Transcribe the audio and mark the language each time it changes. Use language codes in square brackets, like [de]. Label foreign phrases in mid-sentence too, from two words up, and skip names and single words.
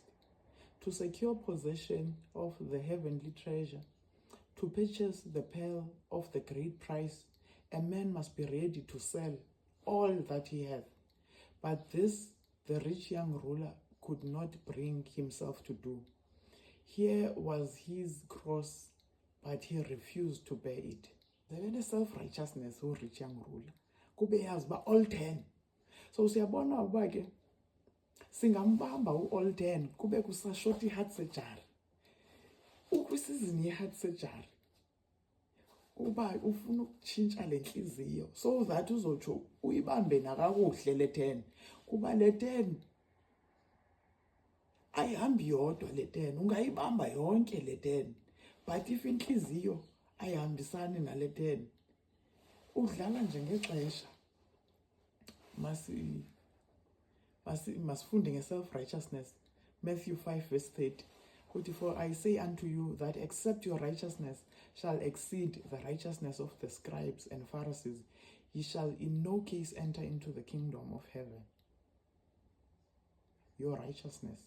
[en] To secure possession of the heavenly treasure, to purchase the pearl of the great price, a man must be ready to sell all that he hath. But this the rich young ruler could not bring himself to do. Here was his cross, but he refused to bear it. The self-righteousness who rich young ruler. [xh] Kube yazi ba all 10. So siyabona uba ke singambamba u-all 10 kube kusashota i- [en] heart surgery. [xh] Ukwisizini ye- [en] heart surgery [xh] uba ufuna ukutshintsha le nhliziyo [en] so that [xh] uzotsho uyibambe nakakuhle le 10 kuba le 10 ayihambi yodwa le 10, ungayibamba yonke le 10, [en] but if [xh] inhliziyo ayihambisani nale 10 udlala nje ngexesha. Masifunde nge-self-righteousness. [en] Matthew 5 verse 30. For I say unto you that except your righteousness shall exceed the righteousness of the scribes and Pharisees, ye shall in no case enter into the kingdom of heaven. Your righteousness.